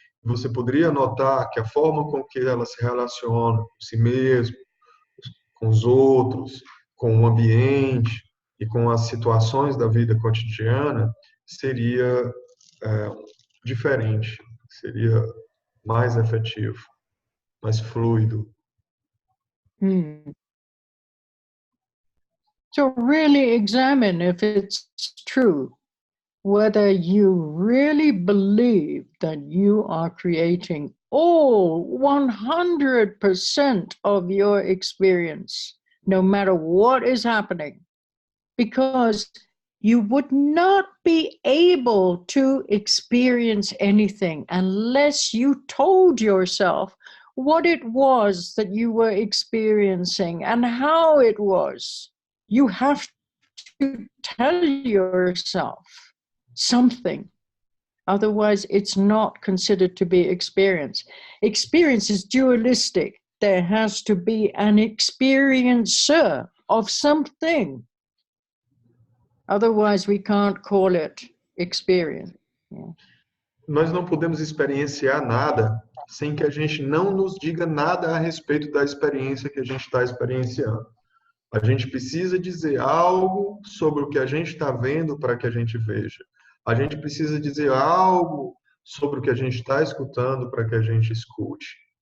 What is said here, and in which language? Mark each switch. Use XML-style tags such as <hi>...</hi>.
<pt>Você poderia notar que a forma com que ela se relaciona com si mesma, com os outros, com o ambiente e com as situações da vida cotidiana seria diferente, seria mais efetivo, mais fluido.</pt> <en>So really examine if it's true, whether you really believe that you are creating all 100% of your experience, no matter what is happening, because you would not be able to experience anything unless you told yourself what it was that you were experiencing and how it was. You have to tell yourself something. Otherwise, it's not considered to be experience. Experience is dualistic. There has to be an experiencer of something. Otherwise, we can't call it experience. Yeah.</en> <pt>Nós não podemos experienciar nada sem que a gente não nos diga nada a respeito da experiência que a gente está experienciando. A gente precisa dizer algo sobre o que a gente está vendo para que a gente veja. A gente precisa dizer algo sobre o que a gente está escutando para que a gente escute.</pt>